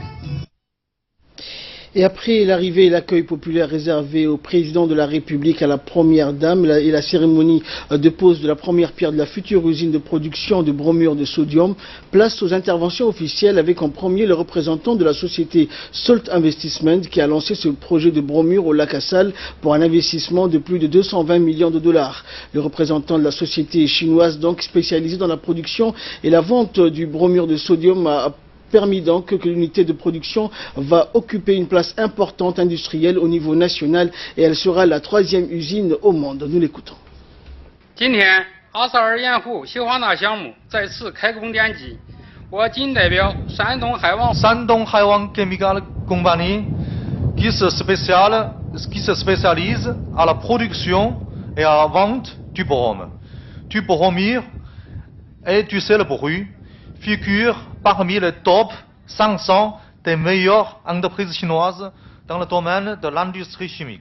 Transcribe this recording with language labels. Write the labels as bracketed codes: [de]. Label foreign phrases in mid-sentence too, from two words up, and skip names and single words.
[fr] Et après l'arrivée et l'accueil populaire réservé au président de la République, à la première dame et la cérémonie de pose de la première pierre de la future usine de production de bromure de sodium, place aux interventions officielles avec en premier le représentant de la société Salt Investment qui a lancé ce projet de bromure au lac Assal pour un investissement de plus de 220 millions de dollars. Le représentant de la société chinoise donc spécialisée dans la production et la vente du bromure de sodium a permis donc que l'unité de production va occuper une place importante industrielle au niveau national et elle sera la 3e usine au monde. Nous l'écoutons. [zh] 今天阿萨尔盐湖西华钠项目再次开工典籍，我谨代表山东海王 [fr] Chemical Company qui se spécialise à la production et à la vente du brome, du bromure et du sel brut, figure parmi les top 500 des meilleures entreprises chinoises dans le domaine de l'industrie chimique.